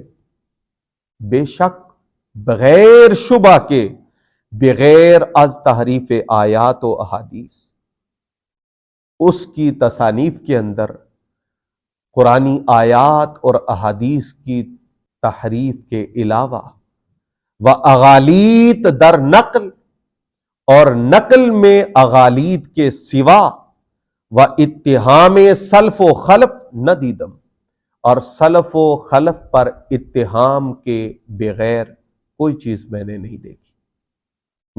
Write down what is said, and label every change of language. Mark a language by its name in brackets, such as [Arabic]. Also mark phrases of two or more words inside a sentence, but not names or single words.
[Urdu] بے شک، بغیر شبہ کے، [Persian] بغیر از تحریف آیات و احادیث، [Urdu] اس کی تصانیف کے اندر قرآنی آیات اور احادیث کی تحریف کے علاوہ [Persian] و اغالیط در نقل، [Urdu] اور نقل میں اغالیط کے سوا، [Persian] و اتہام سلف و خلف نہ دیدم، [Urdu] اور سلف و خلف پر اتہام کے بغیر کوئی چیز میں نے نہیں دیکھی۔